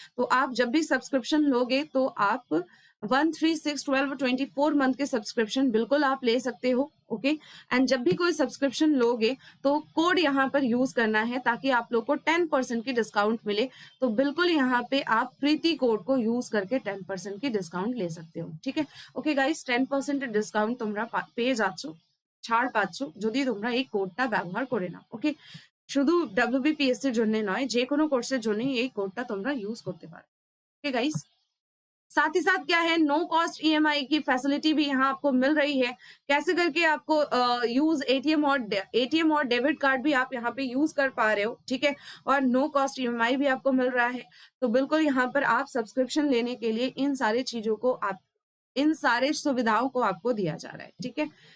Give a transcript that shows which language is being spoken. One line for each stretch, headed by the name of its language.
Hindi: तो आप जब भी सब्सक्रिप्शन लोगे तो आप 1, 3, 6, 12 और 24 मंथ के सब्सक्रिप्शन बिल्कुल आप ले सकते हो, ओके। एंड जब भी कोई सब्सक्रिप्शन लोगे तो कोड यहाँ पर यूज करना है ताकि आप लोग को 10% की डिस्काउंट मिले। तो बिल्कुल यहाँ पे आप प्रीति कोड को यूज करके 10% की डिस्काउंट ले सकते हो, ठीक है।
English: okay guys,
Bangla: 10% डिस्काउंट তোমরা পেয়ে যাচ্ছ, ছাড় পাচ্ছ যদি তোমরা এই কোডটা ব্যবহার করে নাও, ওকে। শুধু WBPSC এর জন্য নয়, যে কোনো কোর্সের জন্য এই কোডটা তোমরা ইউজ করতে পারো,
English: Okay guys.
Hindi: साथ ही साथ क्या है, नो कॉस्ट EMI की फैसिलिटी भी यहाँ आपको मिल रही है। कैसे करके आपको यूज ATM और डेबिट कार्ड भी आप यहाँ पे यूज कर पा रहे हो, ठीक है, और नो कॉस्ट EMI भी आपको मिल रहा है। तो बिल्कुल यहाँ पर आप सब्सक्रिप्शन लेने के लिए इन सारी चीजों को आप, इन सारे सुविधाओं को आपको दिया जा रहा है, ठीक है।